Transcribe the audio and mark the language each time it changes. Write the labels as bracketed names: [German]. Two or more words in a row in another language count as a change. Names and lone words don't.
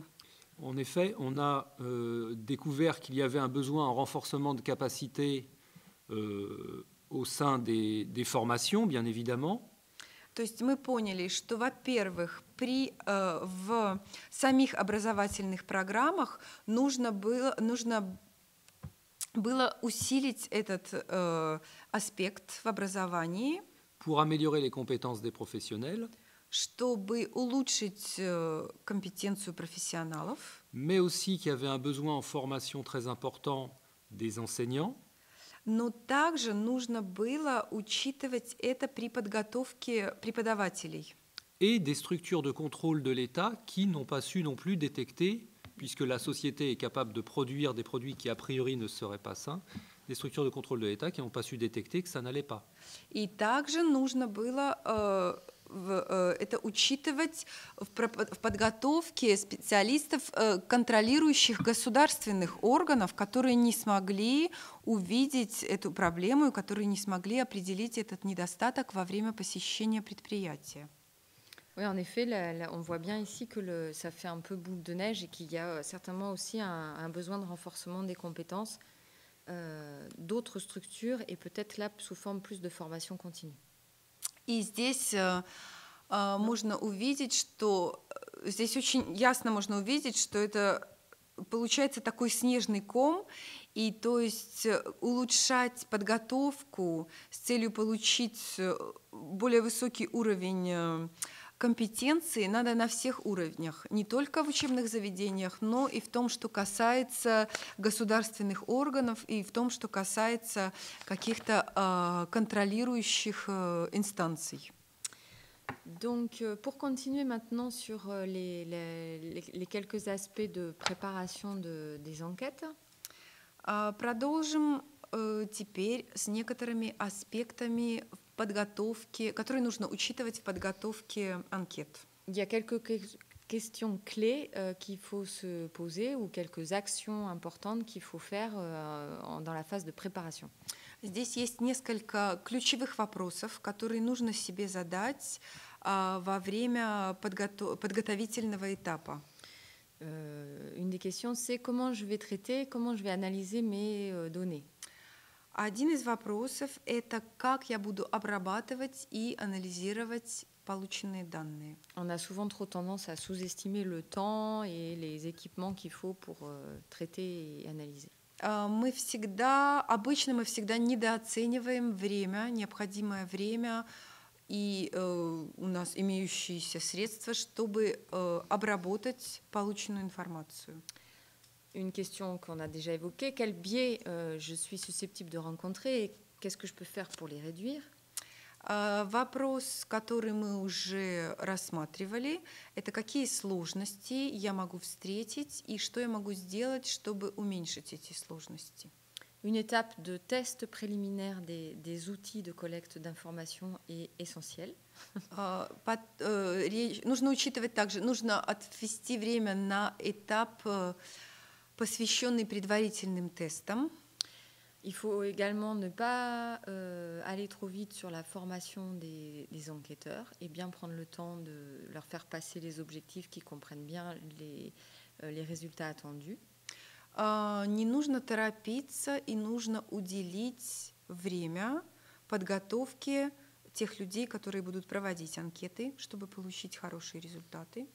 [French] En effet, on a découvert qu'il y avait un besoin en renforcement de capacité au sein des formations, bien évidemment. [Russian] То есть мы поняли, что, во-первых, в самих образовательных программах нужно было усилить этот аспект в образовании, [French] pour améliorer les compétences des professionnels, [Russian] чтобы улучшить компетенцию профессионалов, [French] mais aussi qu'il y avait un besoin en formation très important des enseignants, [Russian] но также нужно было учитывать это при подготовке преподавателей. [French] et des structures de contrôle de l'État qui n'ont pas su non plus détecter, puisque la société est capable de produire des produits qui a priori ne seraient pas sains, des structures de contrôle de l'État qui n'ont pas su détecter que ça n'allait pas. [Russian] И также нужно было это учитывать в подготовке специалистов, контролирующих государственных органов, которые не смогли увидеть эту проблему и которые не смогли определить этот недостаток во время посещения предприятия. [French] Oui, en effet, on voit bien ici que ça fait un peu boule de neige et qu'il y a certainement aussi un besoin de renforcement des compétences d'autres structures et peut-être là sous forme plus de formation continue. [Russian] И здесь можно увидеть, что здесь очень ясно можно увидеть, что это получается такой снежный ком, и то есть улучшать подготовку с целью получить более высокий уровень компетенции надо на всех уровнях, не только в учебных заведениях, но и в том, что касается государственных органов, и в том, что касается каких-то контролирующих инстанций. [French] Donc, pour continuer maintenant sur les quelques aspects de préparation des enquêtes. [Russian] Продолжим теперь с некоторыми аспектами подготовки, которые нужно учитывать в подготовке анкет. [French] Il y a quelques questions clés qu'il faut se poser ou quelques actions importantes qu'il faut faire dans la phase de préparation. [Russian] Здесь есть несколько ключевых вопросов, которые нужно себе задать во время подготовительного этапа. [French] Une des questions, c'est comment je vais traiter, comment je vais analyser mes données. [Russian] Один из вопросов – это как я буду обрабатывать и анализировать полученные данные. [French] On a souvent trop tendance à sous-estimer le temps et les équipements qu'il faut pour traiter et analyser. [Russian] Обычно мы всегда недооцениваем время, необходимое время и у нас имеющиеся средства, чтобы обработать полученную информацию. [French] Une question qu'on a déjà évoquée, quels biais je suis susceptible de rencontrer et qu'est-ce que je peux faire pour les réduire? [Russian] Вопрос, который мы уже рассматривали, это какие сложности я могу встретить и что я могу сделать, чтобы уменьшить эти сложности. [French] Une étape de test préliminaire des outils de collecte d'informations est essentielle. [Russian] Нужно учитывать также, нужно отвести время на этап, посвященный предварительным тестам. [French] Il faut également ne pas aller trop vite sur la formation des enquêteurs et bien prendre le temps de leur faire passer les objectifs qui comprennent bien les résultats attendus. [Russian] Не нужно торопиться и нужно уделить время подготовке тех людей, которые будут проводить анкеты, чтобы получить хорошие результаты.